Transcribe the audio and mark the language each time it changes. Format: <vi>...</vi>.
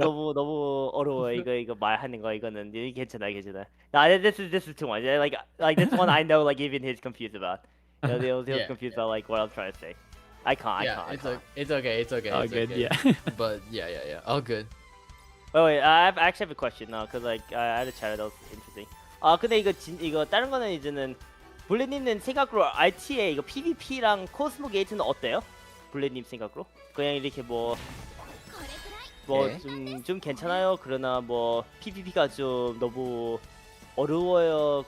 <ko>너무 어려워 이거 말하는 거 이거는 괜찮아.</ko> <en>Nah, this is too much. Like this one I know like even he's confused about. He'll Yeah. confused about like what I'm trying to say. I can't. It's okay. It's okay. Oh, it's good. okay. Yeah. But yeah. All good. Wait, I actually have a question now, cause like I had a chat that was interesting.</en> <ko>근데 이거 다른 거는 이제는 블랙님은 생각으로 RTA 이거 PVP랑 코스모 게이트는 어때요? 블랙님 생각으로? 그냥 이렇게 예. 좀 괜찮아요? 그러나 뭐 PVP가 좀 너무 어려워요?</ko>